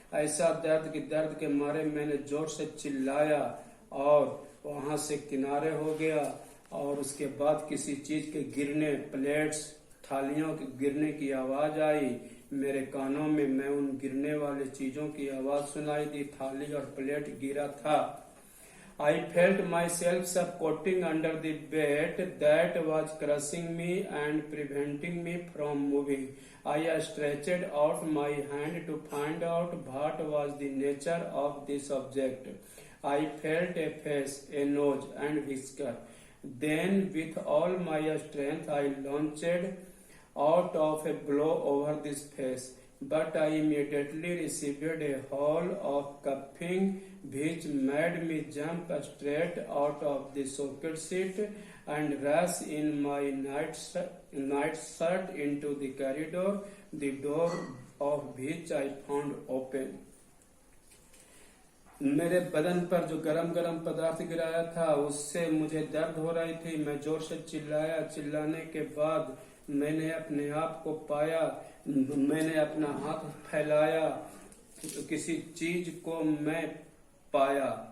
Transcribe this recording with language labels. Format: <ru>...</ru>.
<hi>ऐसा दर्द के मारे मैंने जोर से चिल्लाया और वहां से किनारे हो गया। और उसके बाद किसी चीज के गिरने, प्लेट्स, थालियों के गिरने की आवाज आई मेरे कानों में। मैं उन गिरने वाले चीजों की आवाज सुनाई दी। थाली और प्लेट गिरा था।</hi> <en>I felt myself suffocating under the bed that was crushing me and preventing me from moving. I stretched out my hand to find out what was the nature of this object. I felt a face, a nose, and whisker. Then, with all my strength, I launched out of a blow over this face. But I immediately received a haul of cuffing which made me jump straight out of the sofa seat and rush in my nightshirt into the corridor, the door of which I found open.</en> <hi>मेरे बदन पर जो गरम गरम पदार्थ गिराया था उससे मुझे दर्द हो रही थी। मैं जोर से चिल्लाया। चिल्लाने के बाद मैंने अपने आप को पाया। मैंने अपना हाथ फैलाया, किसी चीज को मैं पाया।</hi>